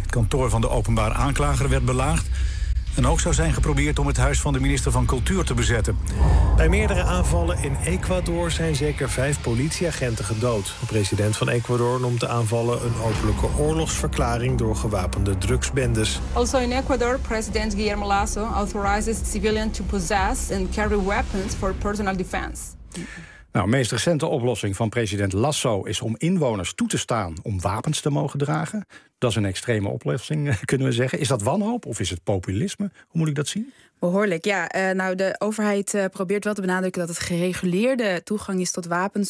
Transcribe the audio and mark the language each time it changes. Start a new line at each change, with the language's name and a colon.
Dutch: Het kantoor van de openbaar aanklager werd belaagd. En ook zou zijn geprobeerd om het huis van de minister van Cultuur te bezetten. Bij meerdere aanvallen in Ecuador zijn zeker 5 politieagenten gedood. De president van Ecuador noemt de aanvallen een openlijke oorlogsverklaring door gewapende drugsbendes.
English: Also in Ecuador, president Guillermo Lasso authorizes civilians to possess and carry weapons for personal defense.
Dutch: Nou, de meest recente oplossing van president Lasso is om inwoners toe te staan om wapens te mogen dragen. Dat is een extreme oplossing, kunnen we zeggen. Is dat wanhoop of is het populisme? Hoe moet ik dat zien? Behoorlijk, ja. De overheid probeert wel te benadrukken dat het gereguleerde toegang is tot wapens.